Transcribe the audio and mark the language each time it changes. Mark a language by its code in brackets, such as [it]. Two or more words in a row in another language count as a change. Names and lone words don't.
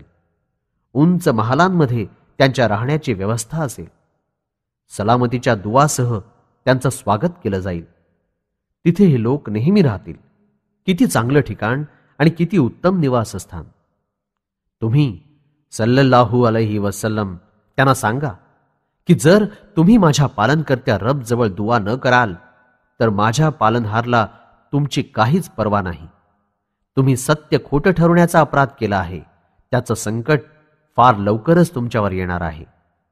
[mr] उंच महालांमध्ये त्यांच्या राहण्याची व्यवस्था असेल. सलामतीच्या दुवासह त्यांचं स्वागत केलं जाईल. तिथे हे लोक नेहमी राहतील. किती चांगलं ठिकाण आणि किती उत्तम निवासस्थान. तुम्ही [ar] صلى الله عليه وسلم [mr] त्यांना सांगा की जर तुम्ही माझ्या पालनकर्त्या रब जवळ दुआ न कराल तर माझ्या पालनहारला तुमची काहीच पर्वा नाही. तुम्ही सत्य खोटं ठरवण्याचा अपराध केला आहे. त्याचं संकट फार लवकरच तुमच्यावर येणार आहे.